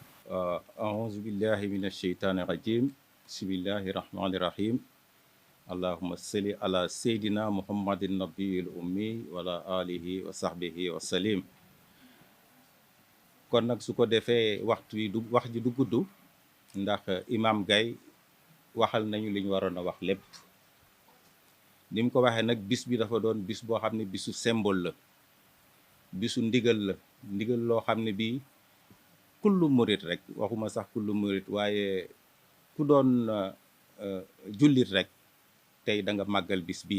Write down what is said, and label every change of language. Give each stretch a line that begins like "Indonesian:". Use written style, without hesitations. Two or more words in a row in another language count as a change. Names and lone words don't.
Arabic: أعوذ بالله من الشيطان الرجيم بسم الله الرحمن الرحيم اللهم صل على سيدنا محمد النبي الأمي وعلى آله وصحبه وسلم.
Wolof: kon nag su ko defee waxtu yi du wax ji du gudd ndax Imam Gaye waxal nañu li ñu waroon a wax lépp. ni mu ko waxee nag bis bi dafa doon bis boo xam ne bisu symbole la, bisu ndigal la, ndigal loo xam ne bii kullu murit rek, waxuma sax kullu murit waaye ku doon jullit rek tey da nga màggal bis bii.